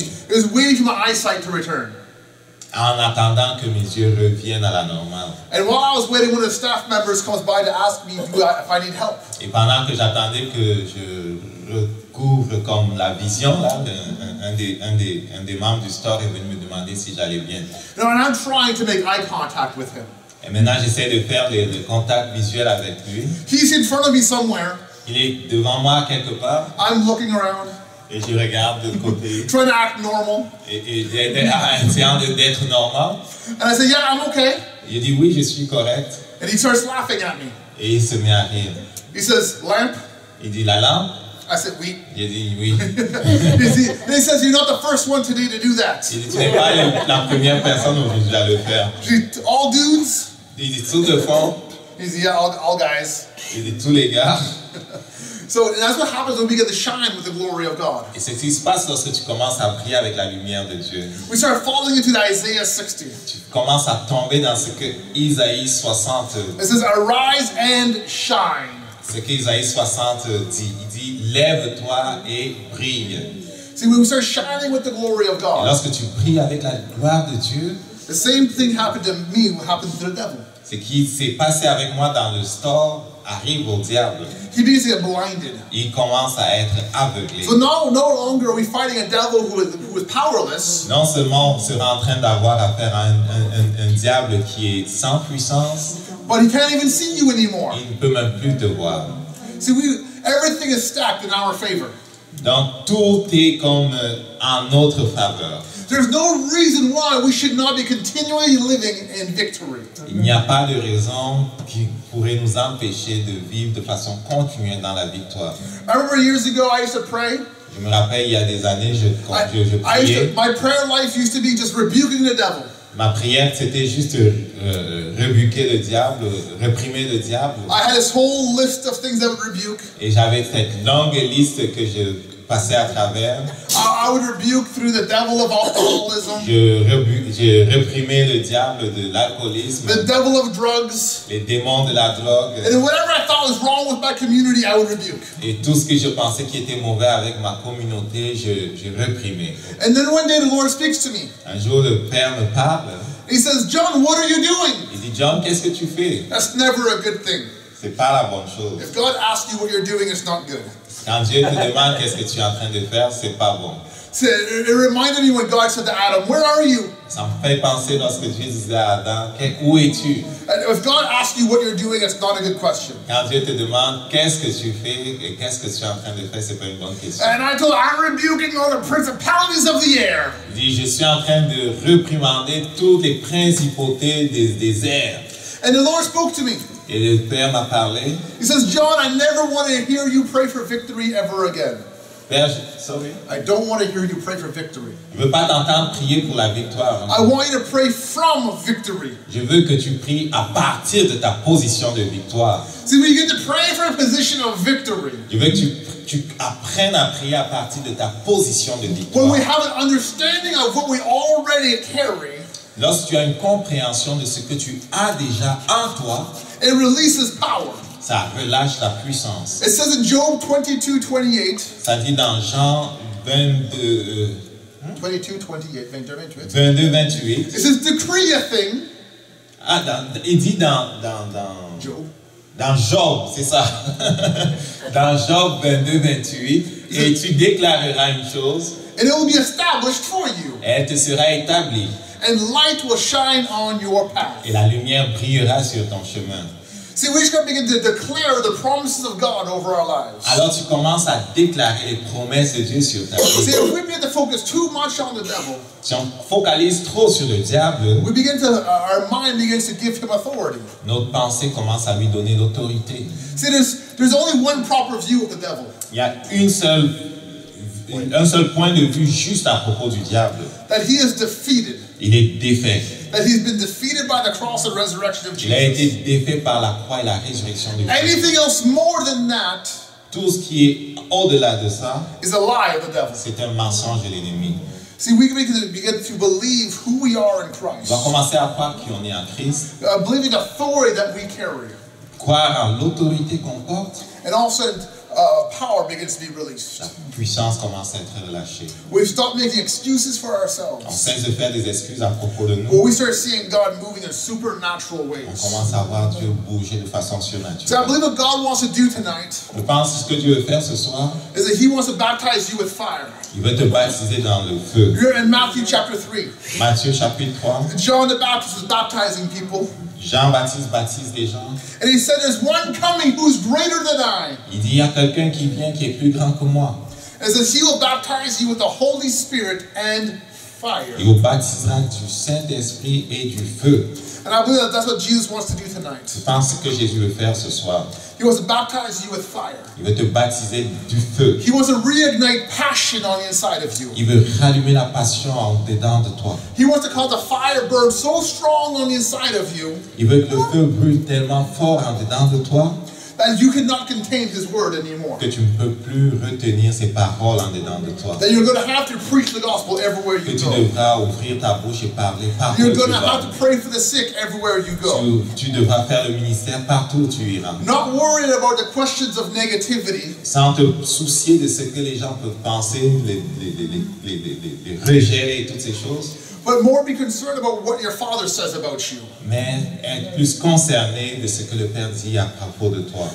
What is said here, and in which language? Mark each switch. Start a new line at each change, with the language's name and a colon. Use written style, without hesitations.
English: It was waiting for my eyesight to return.
French: En attendant que mes yeux reviennent à la normale.
English: And while I was waiting, one of the staff members comes by to ask me if I need help.
French: Et pendant que j'attendais que je recouvre comme la vision, là, un des membres du store est venu me demander si j'allais bien.
English: And I'm trying to make eye contact with him.
French: Et maintenant, j'essaie de faire le contact visuel avec lui.
English: He's in front of me somewhere.
French: Il est devant moi quelque part.
English: I'm looking around,
French: Et je regarde de côté.
English: trying to act normal.
French: Et essayant d'être normal.
English: And I say, yeah, I'm okay.
French: Il dit oui, je suis correct.
English: And he starts laughing at me.
French: Et il se met à rire.
English: He says, lamp?
French: Il dit la lampe.
English: I said, oui.
French: Il dit oui.
English: He says, you're not the first one today to do that.
French: Il dit tu n'es pas la première personne aujourd'hui à le faire.
English: All dudes?
French: Il dit tout le fond.
English: He says, yeah, all guys.
French: Il dit tous les gars.
English: So that's what happens when we get to shine with the glory of God.
French: Et c'est ce qui se passe lorsque tu commences à prier avec la lumière de Dieu.
English: We start falling into Isaiah 60.
French: Tu commences à tomber dans ce que Isaïe 60
English: It says, arise and shine.
French: ce qu'Isaïe 60 dit. Il dit lève-toi et brille.
English: See, when we start shining with the glory of
French: Et
English: God,
French: lorsque tu brilles avec la gloire de Dieu,
English: the same thing happened to me what happened to the devil.
French: ce qui s'est passé avec moi dans le store arrive au diable.
English: He begins to get blinded.
French: Il commence à être aveuglé.
English: So no longer are we fighting a devil who is powerless.
French: Non seulement on sera en train d'avoir affaire à un diable qui est sans puissance,
English: But he can't even see you anymore.
French: il ne peut même plus te voir.
English: See, everything is stacked in our favor.
French: Donc tout est comme en notre faveur.
English: There's no reason why we should not be continually living in victory.
French: Il n'y a pas de raison qui pourrait nous empêcher de vivre de façon continue dans la victoire.
English: I remember years ago I used to pray.
French: Je me rappelle il y a des années, je priais.
English: My prayer life used to be just rebuking the devil.
French: Ma prière, c'était juste rebuquer le diable, réprimer le diable.
English: I had this whole list of things I would rebuke.
French: Et j'avais cette longue liste que je passais à travers.
English: I would rebuke through the devil of alcoholism.
French: Je réprimais le diable de l'alcoolisme.
English: The devil of drugs.
French: Les démons de la drogue.
English: And whatever I thought was wrong with my community, I would rebuke.
French: Et tout ce que je pensais qui était mauvais avec ma communauté, je réprimais.
English: And then one day the Lord speaks to me.
French: Un jour, le Père me parle.
English: He says, John, what are you doing?
French: Il dit, John, qu'est-ce que tu fais?
English: That's never a good thing.
French: C'est pas la bonne chose.
English: If God asks you what you're doing, it's not good.
French: Quand Dieu te demande qu'est-ce que tu es en train de faire, c'est pas bon.
English: So it reminded me when God said to Adam, where are you?
French: Ça me fait penser lorsque Dieu disait à Adam, où es-tu?
English: And if God asks you what you're doing, it's not a good question.
French: Quand Dieu te demande qu'est-ce que tu fais et qu'est-ce que tu es en train de faire, c'est pas une bonne question.
English: And I told him, I'm rebuking all the principalities of the air.
French: Il dit, je suis en train de réprimander toutes les principautés des airs.
English: And the Lord spoke to me.
French: Et le Père m'a parlé.
English: He says, John, I never want to hear you pray for victory ever again.
French: Père,
English: I don't want to hear you pray for victory.
French: je veux pas t'entendre prier pour la victoire.
English: I want you to pray from victory.
French: Je veux que tu pries à partir de ta position de victoire.
English: See, we get to pray for a position of victory.
French: Je veux que tu apprennes à prier à partir de ta position de victoire.
English: When we have an understanding of what we already carry,
French: lorsque tu as une compréhension de ce que tu as déjà en toi,
English: it releases power.
French: ça relâche la puissance.
English: It says in Job 22:28.
French: Ça dit dans Jean 22,
English: 22:28. It says, decree a thing.
French: Il dit dans Job. Dans Job, c'est ça. Dans Job 22:28, et tu déclareras une chose.
English: And it will be established for you.
French: Et elle te sera établie.
English: And light will shine on your path.
French: Et la lumière brillera sur ton chemin.
English: See, we should begin to declare the promises of God over our lives.
French: Alors tu commences à déclarer les promesses de Dieu sur ta vie.
English: See, if we begin to focus too much on the devil,
French: si on focalise trop sur le diable,
English: our mind begins to give him authority.
French: Notre pensée commence à lui donner l'autorité.
English: See, there's only one proper view of the devil.
French: Il y a une seule un seul point de vue juste à propos du diable.
English: That he is defeated.
French: Il est défait.
English: That he's been defeated by the cross and resurrection of
French: Il a été
English: Jesus.
French: défait par la croix et la résurrection de Jésus.
English: Anything else more than that
French: Tout ce qui est au-delà de ça,
English: is a lie of the devil.
French: c'est un mensonge de l'ennemi.
English: See, we begin to believe who we are in
French: On
English: Christ.
French: va commencer à croire qu'on est en Christ,
English: Believing the authority that we carry.
French: croire en l'autorité qu'on porte.
English: And also power begins to be released.
French: La puissance commence à être relâchée.
English: We've stopped making excuses for
French: On
English: ourselves.
French: cesse de faire des excuses à propos de
English: But
French: nous.
English: we start seeing God moving in supernatural
French: On
English: ways.
French: commence à voir Dieu bouger de façon
English: So I
French: surnaturelle.
English: believe what God wants to do tonight
French: Je pense que ce que Dieu veut faire ce soir,
English: is that He wants to baptize you with fire.
French: il veut te baptiser dans le feu.
English: You're in Matthew chapter 3.
French: Matthieu chapitre 3,
English: John the Baptist was baptizing people.
French: Jean-Baptiste baptise les gens.
English: And he said, there's one coming who's greater than I.
French: Il dit, il y a quelqu'un qui vient qui est plus grand que moi.
English: And says, he will baptize you with the Holy Spirit and fire.
French: Il vous baptisera du Saint-Esprit et du feu.
English: And I believe that that's what Jesus wants to do
French: Je
English: tonight.
French: pense que Jésus veut faire ce soir.
English: He wants to baptize you with fire.
French: Il veut te baptiser du feu.
English: He wants to reignite passion on the inside of you.
French: Il veut rallumer la passion en dedans de toi.
English: He wants to cause the fire burn so strong on the inside of you
French: Il veut que le feu brûle tellement fort en dedans de toi
English: that you cannot contain His word anymore.
French: que tu ne peux plus retenir ses paroles en dedans de toi.
English: That you're going to have to preach the gospel everywhere
French: Que
English: you
French: tu
English: go.
French: devras ouvrir ta bouche et parler partout où
English: You're
French: tu
English: going to
French: vas.
English: have to pray for the sick everywhere you go.
French: Tu devras faire le ministère partout où tu iras.
English: Not worried about the questions of negativity,
French: Sans te soucier de ce que les gens peuvent penser, les rejets et toutes ces choses.
English: but more be concerned about what your Father says about you.
French: Mais être plus concerné de ce que le Père dit à propos de toi.